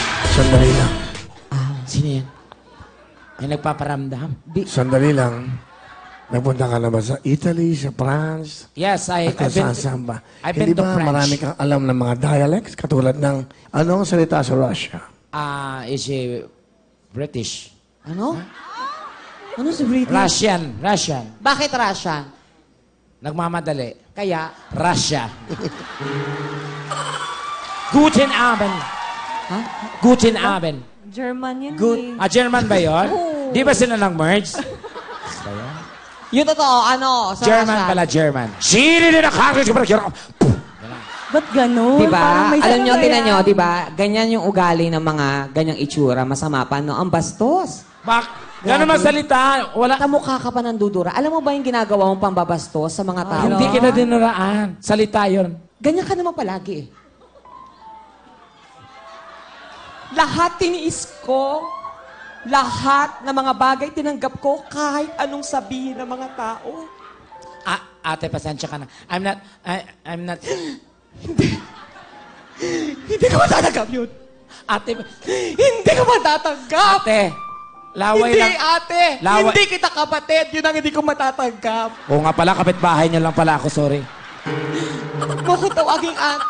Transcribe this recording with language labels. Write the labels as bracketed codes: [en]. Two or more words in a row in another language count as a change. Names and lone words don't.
[tl] Sandali lang. Sino yan? May nagpaparamdam? Sandali lang. Napunta ka na ba sa Italy, sa France? [en] Yes, [tl] At kung saan ba? [en] I've [tl] Hindi [en] been to [tl] ba [en] French. [tl] marami kang alam ng mga dialects? Katulad ng anong salita sa Russia? [en] Is she British? [tl] Ano? Ano si Britney? Russian. Bakit Russian? Nagmamadali. Kaya? Russia. [de] Guten Abend. [tl] Ha? [de] Guten Abend. [tl] German yan Good. German ba yun? Oo. Di ba sila nag-merge? Yung totoo, ano? Sa German Russian. pala, German. Sino din Ba't ganun? Diba? Parang may Alam nyo, sakit tinan yan. nyo, diba? Ganyan yung ugali ng mga ganyang itsura. Masama pa, no? Ang bastos. Gano'n masalita? Wala. Kamukha ka pa ng dudura. Alam mo ba yung ginagawa mong pambabastos sa mga tao? Hindi kita dinuraan. Salita yun. Ganyan ka naman palagi eh. Lahat tiniis ko. Lahat ng mga bagay tinanggap ko kahit anong sabihin ng mga tao. Ate, pasensya ka na. [en] I'm not... [tl] Hindi ka matatanggap yun. Ate, Hindi ka matatanggap. ate, laway Hindi, lang. ate. Laway- Hindi kita kapatid. Yun ang hindi ko matatanggap. Oo nga pala, kapitbahay niya lang pala ako, sorry. Huwag ko tawaging ate.